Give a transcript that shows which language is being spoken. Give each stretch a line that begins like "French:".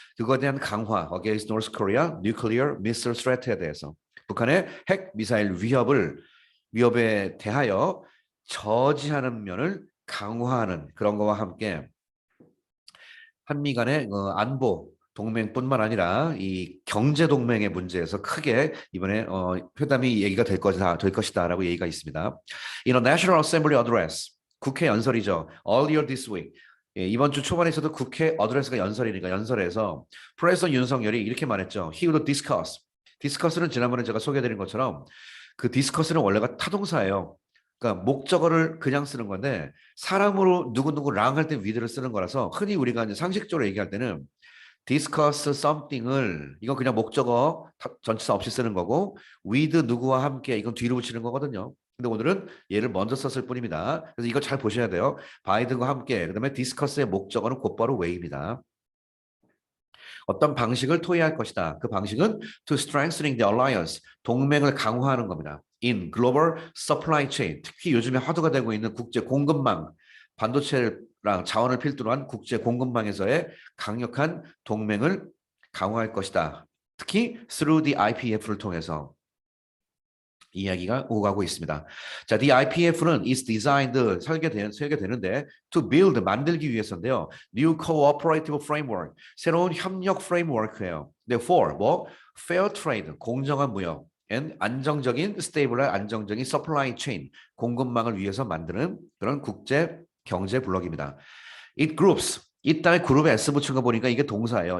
Korean: 그거에 대한 강화,
English: against North Korea nuclear missile threat
Korean: 에 대해서 북한의 핵 미사일 위협에 대하여 저지하는 면을 강화하는 그런 거와 함께 한미 간의 안보 동맹뿐만 아니라 이 경제 동맹의 문제에서 크게 이번에 회담이 얘기가 될 것이다라고 얘기가 있습니다.
English: In a National Assembly Address
Korean: 국회 연설이죠.
English: Earlier this week
Korean: 예, 이번 주 초반에 있어도 국회 어드레스가 연설이니까 연설에서 프레sident 윤석열이 이렇게 말했죠.
English: He would discuss.
Korean: 디스커스는 지난번에 제가 소개해드린 것처럼 그 디스커스는 원래가 타동사예요. 그러니까 목적어를 그냥 쓰는 건데 사람으로 누구누구랑 할 때 with를 쓰는 거라서 흔히 우리가 이제 상식적으로 얘기할 때는
English: discuss something
Korean: 을 이건 그냥 목적어 전치사 없이 쓰는 거고 with 누구와 함께 이건 뒤로 붙이는 거거든요. 근데 오늘은 얘를 먼저 썼을 뿐입니다. 그래서 이거 잘 보셔야 돼요. 바이든과 함께 그다음에 discuss의 목적어는 곧바로 way입니다. 어떤 방식을 토의할 것이다. 그 방식은
English: to strengthening the alliance,
Korean: 동맹을 강화하는 겁니다.
English: in global supply chain,
Korean: 특히 요즘에 화두가 되고 있는 국제 공급망, 반도체랑 자원을 필두로 한 국제 공급망에서의 강력한 동맹을 강화할 것이다. 특히
English: through the
Korean: IPF를 통해서 이야기가 오가고 있습니다.
English: 자, the IPF는 is designed
Korean: 설계되는데
English: to build
Korean: 만들기 위해서인데요.
English: New cooperative framework
Korean: 새로운 협력 프레임워크예요. Therefore 뭐
English: fair trade
Korean: 공정한 무역 and 안정적인 stable 안정적인 supply chain 공급망을 위해서 만드는 그런 국제 경제 블록입니다.
English: It groups
Korean: 이따의 그룹에 S 붙인 거 보니까 이게 동사예요.